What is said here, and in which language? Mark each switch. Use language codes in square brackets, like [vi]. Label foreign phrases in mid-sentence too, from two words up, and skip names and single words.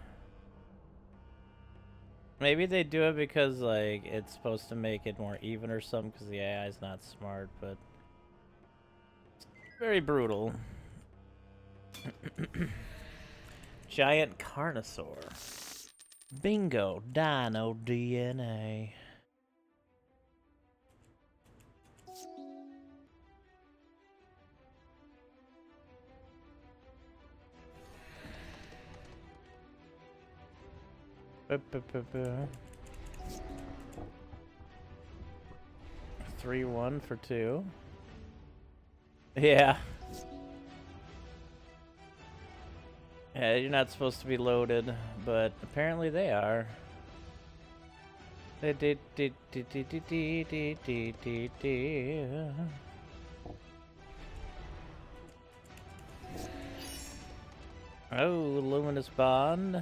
[en] Maybe they do it because, like, it's supposed to make it more even or something because the AI is not smart, but it's very brutal. Giant Carnosaur. Bingo, Dino DNA. Ba-ba-ba-ba. 3-1 for 2. Yeah. Yeah, you're not supposed to be loaded, but apparently they are. Oh, Luminous Bond.